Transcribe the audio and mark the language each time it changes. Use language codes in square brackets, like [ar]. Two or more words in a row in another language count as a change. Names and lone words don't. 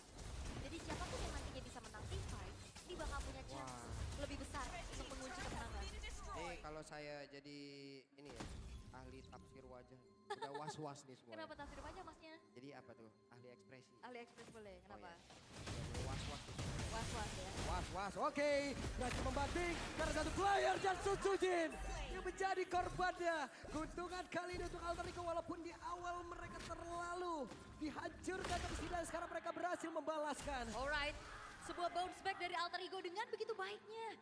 [id] Jadi siapapun yang nantinya bisa menang [en] team fight, [id] ini bakal punya chance lebih besar untuk mengunci kemenangan. Kalau saya jadi ini ya, ahli tafsir wajah. Udah was-was nih semua. Kenapa tafsir aja masnya? Jadi apa tuh? Ahli ekspresi. Ahli ekspres boleh, kenapa? Ya, was-was tuh. Was-was ya. Was-was, oke. Berhasil membanting karena satu player dan Sutsujin yang menjadi korbannya. Keuntungan kali ini untuk Alter Ego walaupun di awal mereka terlalu dihancurkan. Tapi setidaknya sekarang mereka berhasil membalaskan. Alright, sebuah [en] bounce back [id] dari Alter Ego dengan begitu baiknya.